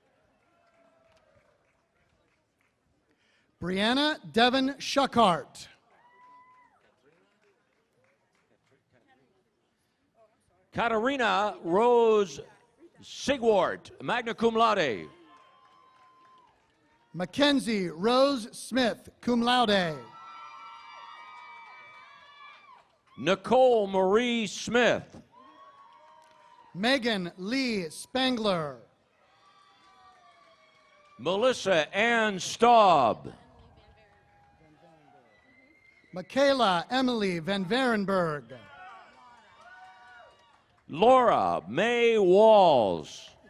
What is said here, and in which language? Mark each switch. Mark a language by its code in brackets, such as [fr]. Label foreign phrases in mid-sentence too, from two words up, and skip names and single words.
[en] Brianna Devon Shuckhart. Katarina Rose Sigwart, [la] magna cum laude. [en] Mackenzie Rose Smith, [la] cum laude. [en] Nicole Marie Smith. Megan Lee Spangler. Melissa Ann Staub. Michaela Emily Van Varenberg. Laura May Walls.